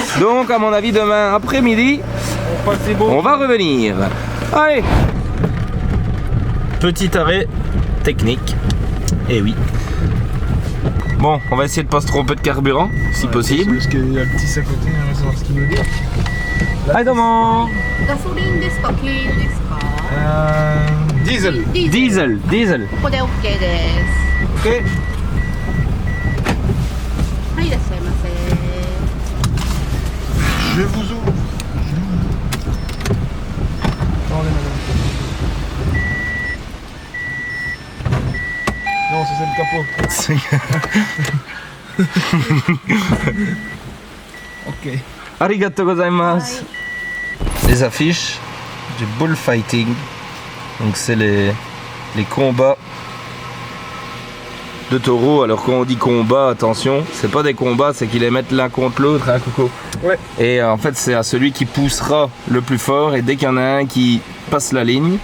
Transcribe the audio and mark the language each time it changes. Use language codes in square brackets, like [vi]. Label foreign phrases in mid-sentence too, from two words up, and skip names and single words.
[fr] Donc, à mon avis, demain après-midi, on va revenir. Allez, petit arrêt technique, et oui. Bon, on va essayer de pas se tromper de carburant, si possible. Parce qu'il y a le petit à côté, on va savoir ce qu'il veut dire. [ja] はい、どうも. ガソリンですか？クリーンですか? Diesel. Diesel. ここで OK です。 [fr] Ok. [ja] はい、いらっしゃいませ。 [fr] Je vous ouvre. Attendez madame. Non, ça c'est le capot. Ok. [ja] ありがとうございます. [fr] Les affiches du bullfighting. Donc c'est les combats de taureaux. Alors quand on dit combat, attention, c'est pas des combats, c'est qu'ils les mettent l'un contre l'autre, hein Coco? Ouais. Et en fait c'est à celui qui poussera le plus fort et dès qu'il y en a un qui passe la ligne.